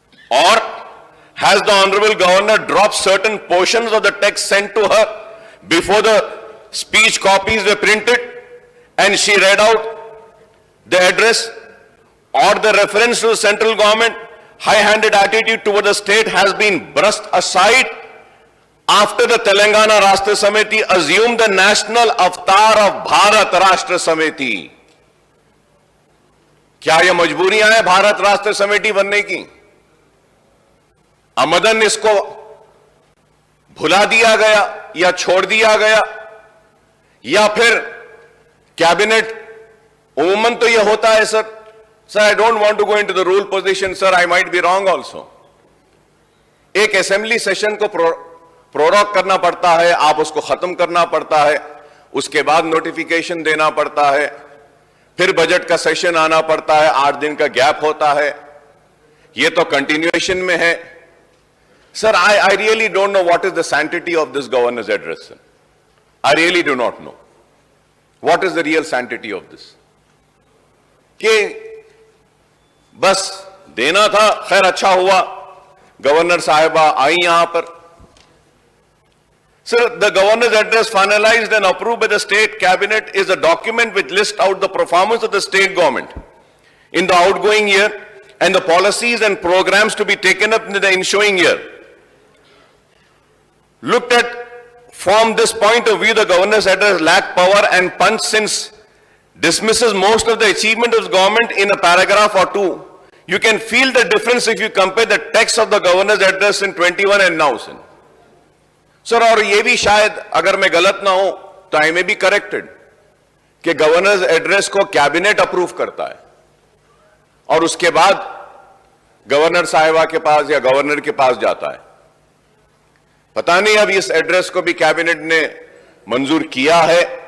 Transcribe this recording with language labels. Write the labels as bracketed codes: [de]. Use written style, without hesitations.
[en] Or has the Honorable Governor dropped certain portions of the text sent to her before the speech copies were printed and she read out the address? Or the reference to the central government high-handed attitude toward the state has been brushed aside after the Telangana Rashtra Samiti assumed the national avatar of Bharat Rashtra Samiti? [hi] क्या यह मजबूरियां हैं भारत राष्ट्र समिति बनने की? आमदन इसको भुला दिया गया या छोड़ दिया गया, या फिर कैबिनेट उमूमन तो यह होता है sir. [en] Sir, I don't want to go into the rule position, sir. I might be wrong also. [hi] एक असेंबली सेशन को प्रोरोग करना पड़ता है, आप उसको खत्म करना पड़ता है, उसके बाद नोटिफिकेशन देना पड़ता है, फिर बजट का सेशन आना पड़ता है, 8 दिन का गैप होता है, ये तो कंटिन्यूएशन में है. [en] Sir, I really don't know what is the sanctity of this governor's address, sir. I really do not know. What is the real sanctity of this? [hi] कि बस देना था, खैर अच्छा हुआ गवर्नर साहिबा आई यहां पर. [en] Sir, the governor's address finalized and approved by the state cabinet is a document which lists out the performance of the state government in the outgoing year and the policies and programs to be taken up in the ensuing year. Looked at from this point of view, the governor's address lacked power and punch since dismisses most of the achievement of the government in a paragraph or two. You can feel the difference if you compare the text of the governor's address in 21 and now. [hi] Sir, और ये भी शायद अगर मैं गलत ना हूं तो [en] I may be corrected [hi] कि गवर्नर्स एड्रेस को कैबिनेट अप्रूव करता है और उसके बाद गवर्नर साहिबा के पास या गवर्नर के पास जाता है. पता नहीं अब इस एड्रेस को भी कैबिनेट ने मंजूर किया है.